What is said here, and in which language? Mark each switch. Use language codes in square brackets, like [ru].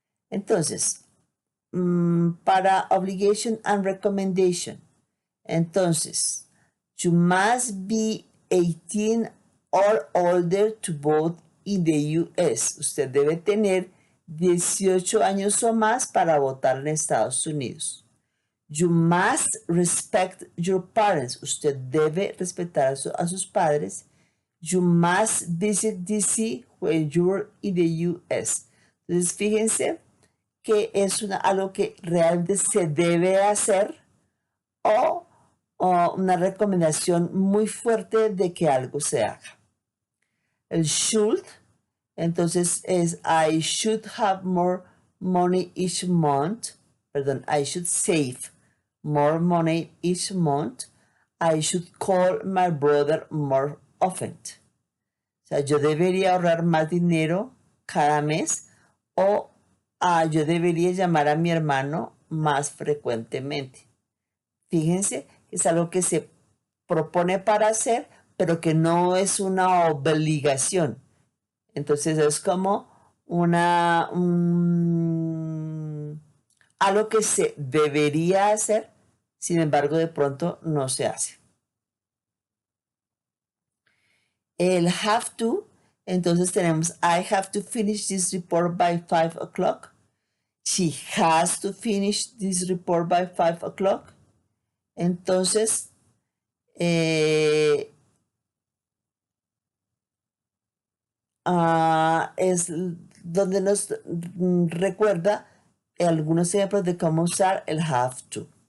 [es] Entonces, para [en] obligation and recommendation, [es] entonces, [en] you must be 18 or older to vote in the US. [es] Usted debe tener 18 años o más para votar en Estados Unidos. [en] You must respect your parents. [es] Usted debe respetar a sus padres. [en] You must visit DC when you're in the US. [es] Entonces, fíjense que es algo que realmente se debe hacer o una recomendación muy fuerte de que algo se haga. El [en] should, [es] entonces es [en] I should have more money each month. [es] Perdón, [en] I should save more money each month. I should call my brother more often. [es] O sea, yo debería ahorrar más dinero cada mes o yo debería llamar a mi hermano más frecuentemente. Fíjense, es algo que se propone para hacer, pero que no es una obligación. Entonces es como algo que se debería hacer, sin embargo de pronto no se hace. El [en] have to, [es] entonces tenemos [en] I have to finish this report by 5 o'clock. She has to finish this report by 5 o'clock. [es] Entonces, es donde nos recuerda algunos ejemplos de cómo usar el have to.